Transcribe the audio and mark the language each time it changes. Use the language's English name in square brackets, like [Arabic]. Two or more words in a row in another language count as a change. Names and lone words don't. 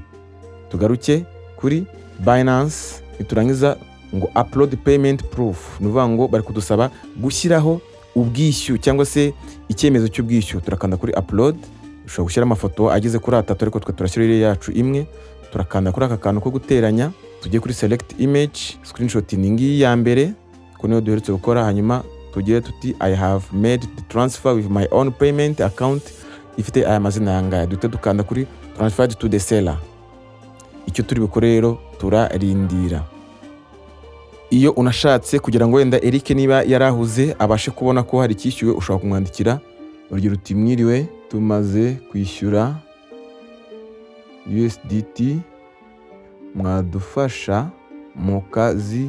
[Kinyarwanda] Tugaruke kuri Binance, niturangiza ngo [English] upload payment proof, [Kinyarwanda] nuvuga ngo bari kudusaba gushyiraho ubwishyu cyangwa se icyemezo cy'ubwishyu. Turakanda kuri upload, ushobora gushyira amafoto ageze kuri 3 ariko twe turashyira ire yacu imwe. Turakanda kuri aka kantu ko guteranya, tujye kuri [English] select image, [Kinyarwanda] screenshot ni ngiyi ya mbere ko niyo duherutse gukora, hanyuma tugire tuti [English] I have made the transfer with my own payment account [Kinyarwanda] ifite aya mazina yangaya. Duhite dukanda kuri [English] transferred to the seller. [Kinyarwanda] Icyo turi bukore rero turarindira. Iyo unashatse kugira ngo wenda Eric niba yarahuze abashe kubona ko hari kishyuwe, ushobora kumwandikira urugero uti mwiriwe, tumaze kwishyura USDT, mwadufasha mu kazi.